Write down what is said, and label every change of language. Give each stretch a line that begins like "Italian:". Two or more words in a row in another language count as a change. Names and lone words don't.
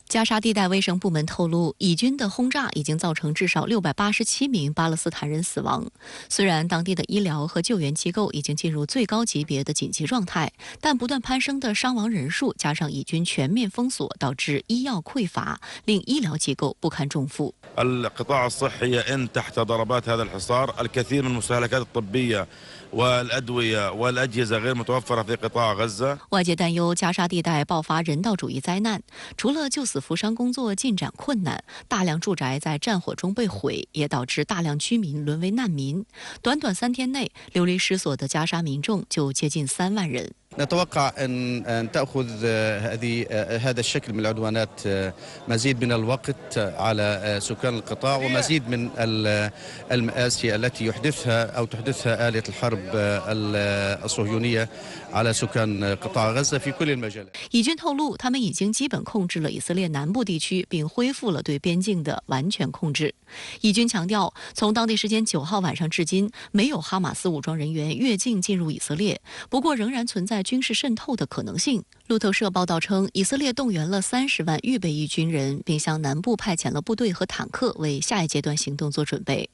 Chinese: 加沙地带卫生部门透露，以军的轰炸已经造成至少687名巴勒斯坦人死亡。虽然当地的医疗和救援机构已经进入最高级别的紧急状态，但不断攀升的伤亡人数加上以军全面封锁，导致医药匮乏，令医疗机构不堪重负。
Arabic: القطاع الصحي يئن تحت ضربات هذا الحصار الكثير من المستهلكات الطبية والأدوية والأجهزة غير متوفرة في قطاع غزة.
Chinese: 外界担忧加沙地带爆发人道主义灾难，除了救死扶伤工作进展困难，大量住宅在战火中被毁，也导致大量居民沦为难民。短短3天内，流离失所的加沙民众就接近3万人。
Arabic: نتوقع أن تأخذ هذا الشكل من العدوانات مزيد من الوقت على سكان القطاع ومزيد من المآسي التي تحدثها آلية الحرب الصهيونية على سكان قطاع غزة في كل المجالات.
Chinese: 以军透露，他们已经基本控制了以色列南部地区，并恢复了对边境的完全控制。以军强调，从当地时间9号晚上至今，没有哈马斯武装人员越境进入以色列，不过仍然存在军事渗透的可能性。路透社报道称，以色列动员了30万预备役军人，并向南部派遣了部队和坦克，为下一阶段行动做准备。